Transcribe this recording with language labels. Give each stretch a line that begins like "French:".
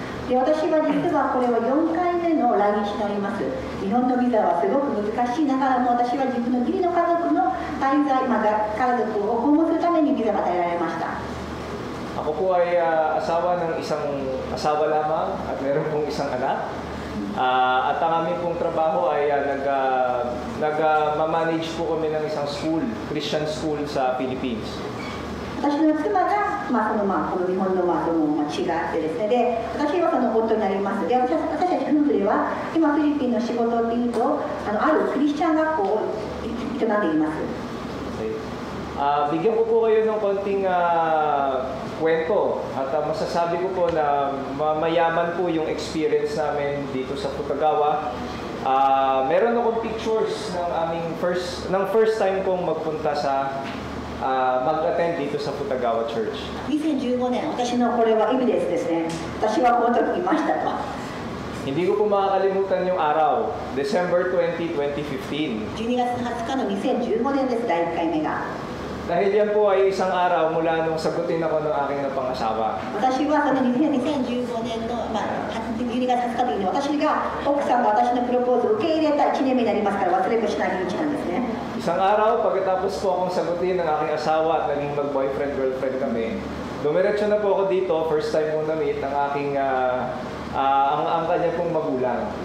Japanese: で私は実はこれは4回目の来日になります。日本のビザはすごく難しいながらも、私は自分の義理の家族の滞在、家族を訪問するためにビザが与えられました。
Filipino: Ako po ay asawa ng isang asawa lamang at meron pong isang anak. At ang aming pong trabaho ay nag-manage po kami ng isang school, Christian school sa Philippines.
Japanese: 私の妻が、この日本の血があってですね、で私はその夫になります。で私たち夫婦では今フィリピンの仕事っていうとあるクリスチャン学校を営んでいます。
Filipino: Bigyan ko po kayo ng konting kwento at masasabi ko po na mayaman po yung experience namin dito sa Futagawa. Meron akong pictures ng first time kong magpunta sa mag-attend dito sa Futagawa Church.
Japanese: 2015年、私のこれはエビデンスですね。私はこの時いましたと。
Filipino: Hindi ko po makakalimutan yung araw, December 20, 2015.
Japanese: 12月20日の2015年です、第1回目が。
Filipino: Dahil yan po ay isang araw mula nung sagutin ako ng aking napangasawa.
Japanese: 私はその2015年の、12月20日に私が奥さんが私のプロポーズを受け入れた1年目になりますから忘れもしない日なんですね。
Filipino: Isang araw, pagkatapos po akong sagutin ng aking asawa at naging mag-boyfriend-girlfriend kami, dumiretso na po ako dito, first time kong na-meet ng aking ang kanya pong magulang.